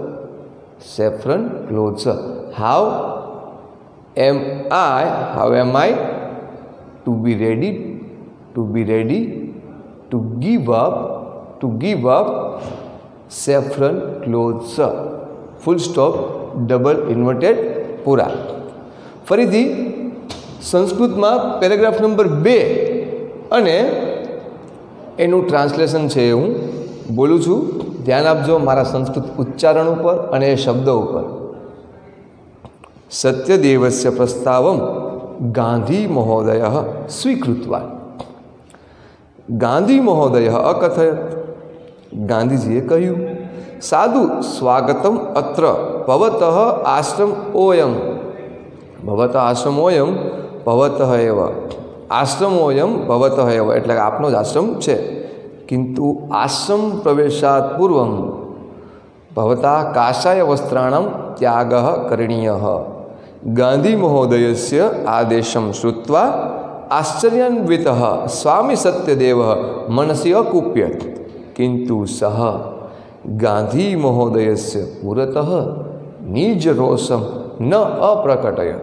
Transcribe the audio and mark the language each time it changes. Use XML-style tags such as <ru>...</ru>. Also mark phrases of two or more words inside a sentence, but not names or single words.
<en>How am I to be ready to give up saffron clothes? Full stop, double inverted પૂરા.</en> <gu>ફરીથી સંસ્કૃતમાં પેરેગ્રાફ નંબર 2 અને એનું ટ્રાન્સલેશન છે હું બોલું છું. ધ્યાન આપજો મારા સંસ્કૃત ઉચ્ચારણ ઉપર અને એ શબ્દો ઉપર.</gu> <sa>सत्यदेवस्य प्रस्तावं गांधी महोदय स्वीकृतवान्। गांधी महोदय अकथयत्,</sa> <gu>ગાંધીજીએ કહ્યું,</gu> <sa>साधु स्वागतम अत्र भवतः आश्रमोऽयं, भवतः आश्रमोऽयं भवतः एव, आश्रमोऽयं भवतः एव</sa> <gu>એટલે કે આપનો જ આશ્રમ છે,</gu> <sa>किन्तु आश्रम प्रवेशात् पूर्वं भवता काषाय वस्त्राणां त्यागः करणीयः। गांधी महोदयस्य आदेशं श्रुत्वा आश्चर्यान्वितः स्वामी सत्यदेवः मनसि अकुप्यत्, किन्तु सः गांधी महोदयस्य पुरतः निजरोषं न अप्रकटयत्।</sa>